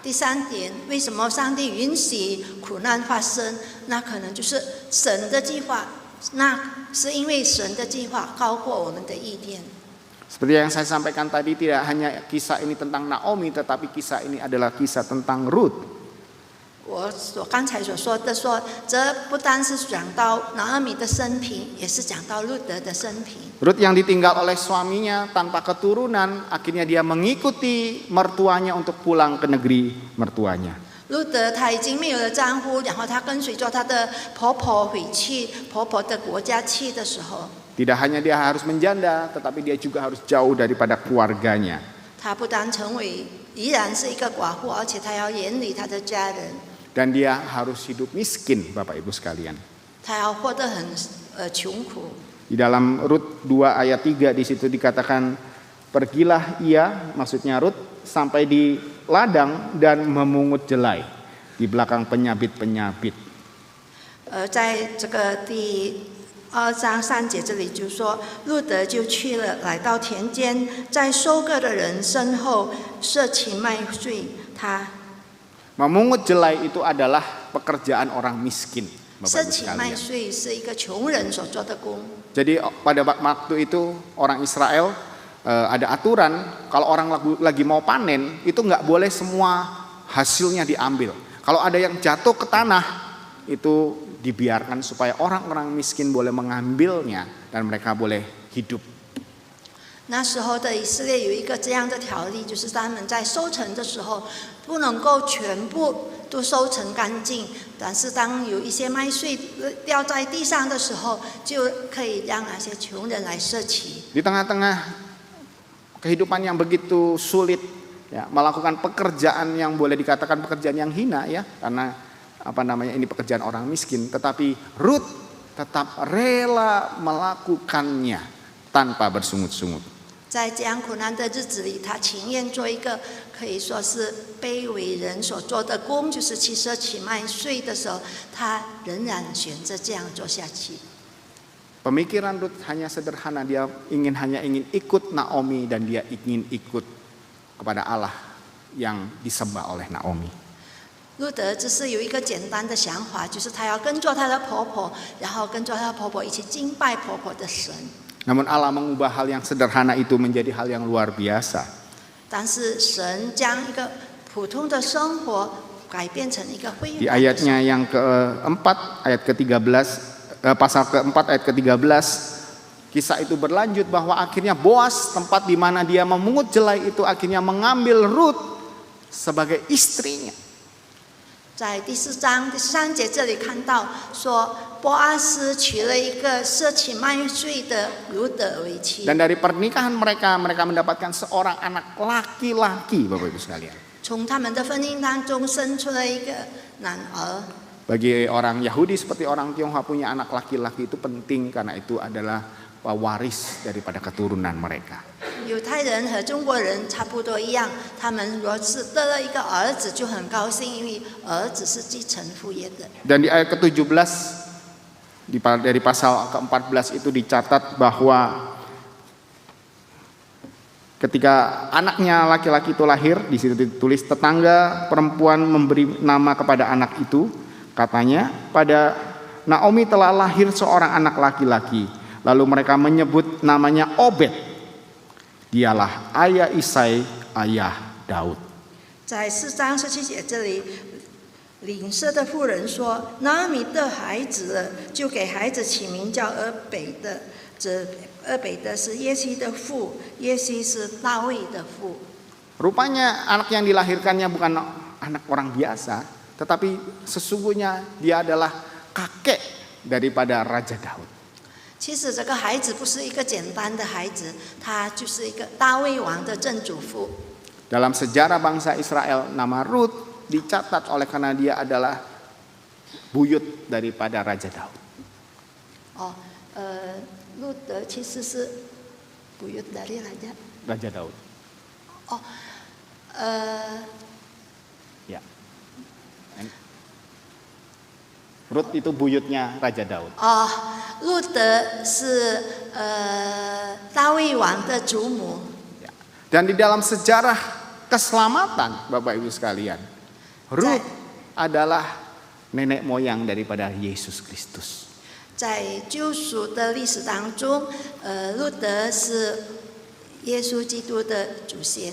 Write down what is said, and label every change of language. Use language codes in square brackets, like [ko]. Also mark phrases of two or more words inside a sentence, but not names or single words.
[zh] 第三点，为什么上帝允许苦难发生？那可能就是神的计划，那是因为神的计划高过我们的意念。 [id] Seperti yang saya sampaikan tadi, tidak hanya kisah ini tentang Naomi, tetapi kisah ini adalah kisah tentang Ruth. [zh] 我刚才所说的这不单是讲到拿俄米的生平，也是讲到路德的生平。 [id] Ruth yang ditinggal oleh suaminya tanpa keturunan, akhirnya dia mengikuti mertuanya untuk pulang ke negeri mertuanya. [zh] 路德她已经没有了丈夫，然后她跟随着她的婆婆回去婆婆的国家去的时候， [id] Tidak hanya dia harus menjanda, tetapi dia juga harus jauh daripada keluarganya. [zh] 她不但依然是一个寡妇，而且她要远离她的家人， [id] Dan dia harus hidup miskin, Bapak Ibu sekalian. [zh] 她要活得很穷苦。 [id] Di dalam Rut 2 ayat 3 di situ dikatakan, pergilah ia, maksudnya Rut, sampai di ladang dan memungut jelai di belakang penyabit-penyabit. [zh] 在这个第2章3节这里就说，路德就去了，来到田间，在收割的人身后拾起麦穗。他 [id] Memungut jelai itu adalah pekerjaan orang miskin, Bapak [zh] 拾 [id] Ibu [zh] 起麦 [id] sekalian. [zh] 穗是一个穷人所做的工。 [id] Jadi pada waktu itu orang Israel ada aturan kalau orang lagi mau panen itu nggak boleh semua hasilnya diambil. Kalau ada yang jatuh ke tanah, itu dibiarkan supaya orang-orang miskin boleh mengambilnya dan mereka boleh hidup. [zh] 那时候的以色列有一个这样的条例，就是他们在收成的时候不能够全部都收成干净，但是当有一些麦穗掉在地上的时候，就可以让那些穷人来摄取。 [id] Di tengah-tengah kehidupan yang begitu sulit, ya, melakukan pekerjaan yang boleh dikatakan pekerjaan yang hina, ya, karena ini pekerjaan orang miskin, tetapi Rut tetap rela melakukannya tanpa bersungut-sungut. [zh] 在这样苦难的日子里，他情愿做一个可以说是卑微人所做的工，就是去摄取麦穗的时候，他仍然选择这样做下去。 [id] Pemikiran Rut hanya sederhana, dia hanya ingin ikut Naomi dan dia ingin ikut kepada Allah yang disembah oleh Naomi. [zh] 路德只是有一个简单的想法，就是他要跟着他的婆婆，然后跟着他的婆婆一起敬拜婆婆的神。 [id] Namun Allah mengubah hal yang sederhana itu menjadi hal yang luar biasa. [zh] 但是神将一个普通的生活改变成一个辉煌的生活。 [id] Di ayatnya yang keempat, ayat ke-13, pasal keempat ayat ke-13, kisah itu berlanjut bahwa akhirnya Boas, tempat di mana dia memungut jelai itu, akhirnya mengambil Rut sebagai istrinya. [zh] 在第4章第3节这里看到说，波阿斯娶了一个摄取麦穗的路德为妻。 [id] Dan dari pernikahan mereka mendapatkan seorang anak laki-laki, Bapak Ibu sekalian. [zh] 从他们的婚姻当中生出了一个男儿。 [id] Bagi orang Yahudi seperti orang Tionghoa punya anak laki-laki itu penting karena itu adalah waris daripada keturunan mereka. [zh] 犹太人和中国人差不多一样，他们若是得了一个儿子就很高兴，因为儿子是继承父业的。 [id] Dan di ayat ke-17 dari pasal ke-14 itu dicatat bahwa ketika anaknya laki-laki itu lahir, di situ ditulis tetangga perempuan memberi nama kepada anak itu, katanya pada Naomi telah lahir seorang anak laki-laki, lalu mereka menyebut namanya Obed. Dialah ayah Isai, ayah Daud. [zh] 在4章17节这里，邻舍的妇人说：“拿俄米的孩子了，就给孩子起名叫俄北的。这俄北的是耶西的父，耶西是大卫的父。” [id] Rupanya anak yang dilahirkannya bukan anak orang biasa, tetapi sesungguhnya dia adalah kakek daripada Raja Daud. [zh] 其实这个孩子不是一个简单的孩子，他就是一个大卫王的正主父。 [id] Dalam sejarah bangsa Israel, nama Rut dicatat oleh karena dia adalah buyut daripada Raja Daud. [zh] 路德其实是 [id] buyut dari Raja Daud. Ya. Rut itu buyutnya Raja Daud. [zh] 路德是大卫王的祖母。 [id] Dan di dalam sejarah keselamatan, Bapak Ibu sekalian, Rut adalah nenek moyang daripada Yesus Kristus. [zh] 在救赎的历史当中，路德是耶稣基督的祖先。